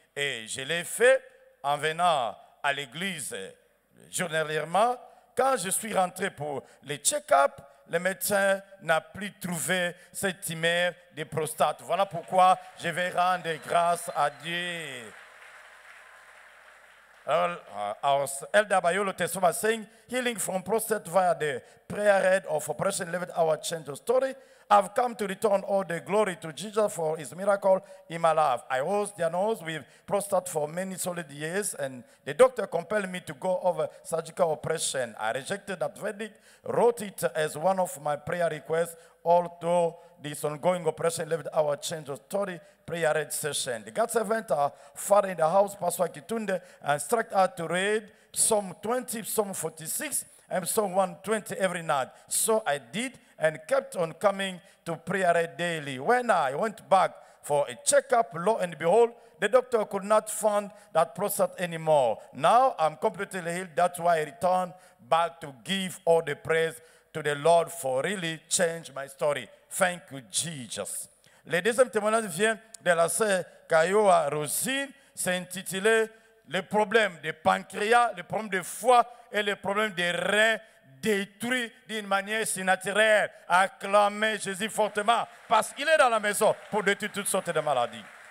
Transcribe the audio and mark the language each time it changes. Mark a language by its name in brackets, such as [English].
[French] Et je l'ai fait en venant à l'église journalièrement. Quand je suis rentré pour les check-up, le médecin n'a plus trouvé cette tumeur de prostate. Voilà pourquoi je vais rendre grâce à Dieu. [English] Our Elder Bayolo Tesoma saying, healing from prostate via the prayer head of Operation 11-hour change of story. I've come to return all the glory to Jesus for his miracle in my life. I was diagnosed with prostate for many solid years, and the doctor compelled me to go over surgical operation. I rejected that verdict, wrote it as one of my prayer requests, although this ongoing Operation 11-hour change of story prayer read session. The God servant, father in the house, Pastor Kitunde, instructed her to read Psalm 20, Psalm 46, and Psalm 120 every night. So I did and kept on coming to prayer daily. When I went back for a checkup, lo and behold, the doctor could not find that prostate anymore. Now I'm completely healed. That's why I returned back to give all the praise to the Lord for really changed my story. Thank you, Jesus. [French] Le deuxième témoignage vient de la sœur Kayoa Rosine. C'est intitulé les problèmes de pancréas, les problèmes de foie et les problèmes des reins détruits d'une manière si naturelle. Acclamez Jésus fortement parce qu'il est dans la maison pour détruire toutes sortes de maladies.